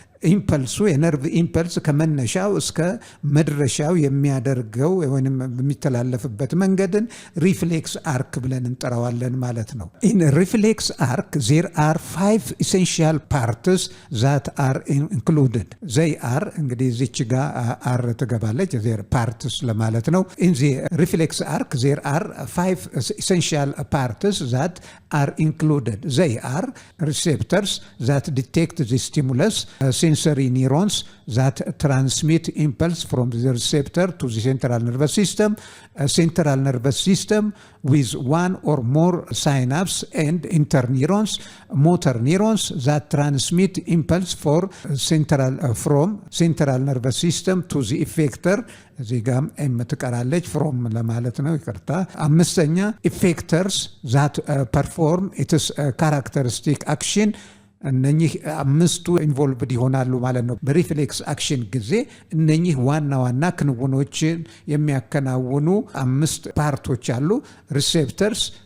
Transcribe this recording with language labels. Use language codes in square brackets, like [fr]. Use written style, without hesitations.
[am] ኢምፐልሱ የነርቭ ኢምፐልስ ከመነሻው እስከ መድረሻው የሚያደርገው ወይም የሚተላለፍበት መንገድን ሪፍሌክስ አርክ ብለን እንጠራዋለን ማለት ነው። ኢን ሪፍሌክስ አርክ [en] there are 5 essential parts that are included. they are [am] እንግዲህ እዚች ጋር አር ትገባለች [en] there parts [am] ለማለት ነው። [en] in the reflex arc there are 5 essential parts that are included. they are receptors that detect the stimulus, sensory neurons that transmit impulse from the receptor to the central nervous system, a central nervous system with one or more synapses and interneurons, motor neurons that transmit impulse from central nervous system to the effector. [am] እዚህ ጋም የምትቀራለች ፍሮም ለማለት ነው፣ ይቅርታ። አምስተኛ [en] effectors that perform its characteristic action። [am] እነኚህ አምስቱ ኢንቮልቭድ ይሆናሉ ማለት ነው። በሪፍሌክስ አክሽን ጊዜ እነኚህ ዋና ዋና ክንውኖችን የሚያከናውኑ 5 ፓርቶች አሉ። ሪሴፕተርስ